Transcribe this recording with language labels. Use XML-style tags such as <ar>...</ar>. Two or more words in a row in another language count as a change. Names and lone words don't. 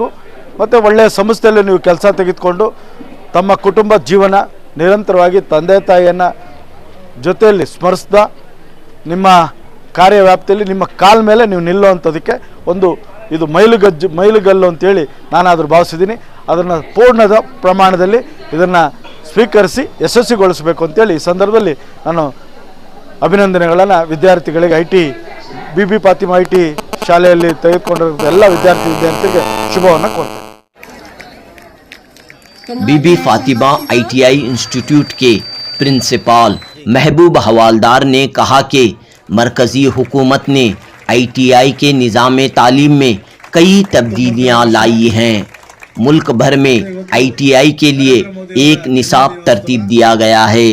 <kn>ಮತ್ತು ಒಳ್ಳೆಯ ಸಂಸ್ಥೆಯಲ್ಲಿ ನೀವು ಕೆಲಸ ತೆಗೆದುಕೊಂಡು ತಮ್ಮ ಕುಟುಂಬ ಜೀವನ ನಿರಂತರವಾಗಿ ತಂದೆ ತಾಯಿಯನ್ನು ಜೊತೆಯಲ್ಲಿ ಸ್ಮರಿಸ್ತಾ ನಿಮ್ಮ ಕಾರ್ಯವ್ಯಾಪ್ತಿಯಲ್ಲಿ ನಿಮ್ಮ ಕಾಲ ಮೇಲೆ ನೀವು ನಿಲ್ಲುವಂಥದಕ್ಕೆ ಒಂದು ಇದು ಮೈಲುಗಲ್ಲು ಅಂತೇಳಿ ನಾನಾದರೂ ಭಾವಿಸಿದ್ದೀನಿ. ಅದನ್ನು ಪೂರ್ಣದ ಪ್ರಮಾಣದಲ್ಲಿ ಇದನ್ನು ಸ್ವೀಕರಿಸಿ ಯಶಸ್ವಿಗೊಳಿಸಬೇಕು ಅಂತೇಳಿ ಈ ಸಂದರ್ಭದಲ್ಲಿ ನಾನು ಅಭಿನಂದನೆಗಳನ್ನು ವಿದ್ಯಾರ್ಥಿಗಳಿಗೆ ಬಿಬಿ ಫಾತಿಮಾ IT ಶಾಲೆಯಲ್ಲಿ ತೆಗೆದುಕೊಂಡಿರೋ ಎಲ್ಲ ವಿದ್ಯಾರ್ಥಿಗಳಿಗೆ ಶುಭವನ್ನು ಕೋರ್ತೇನೆ.</kn> <ur>بی بی فاطمہ ITI انسٹی ٹیوٹ کے پرنسپل محبوب حوالدار نے کہا کہ مرکزی حکومت نے ITI کے نظام تعلیم میں کئی تبدیلیاں لائی ہیں. ملک بھر میں ITI کے لیے ایک نصاب ترتیب دیا گیا ہے.</ur>